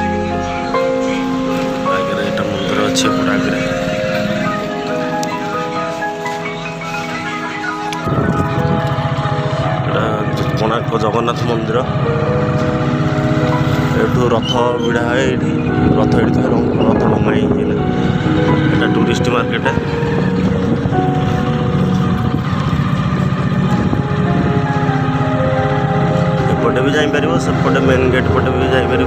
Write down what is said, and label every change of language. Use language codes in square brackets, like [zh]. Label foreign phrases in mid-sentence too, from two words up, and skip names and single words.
[or] ଆଗରେ ଏଇଟା ମନ୍ଦିର ଅଛି, ଏପଟେ ଆଗରେ ଏଇଟା କୋଣାର୍କ ଜଗନ୍ନାଥ ମନ୍ଦିର। ଏଠୁ ରଥ ଭିଡ଼ା ହୁଏ, ଏଇଠି ରଥ ଏଠି ଥାଏ, ରଥ ଭଙ୍ଗା ହେଇଥିଲା। [en] এটা tourist market. [or] এপଟେ ବି ଯାଇପାରିବ, ସେପଟେ [en] main gate [or] ପଟେ ବି ଯାଇପାରିବ।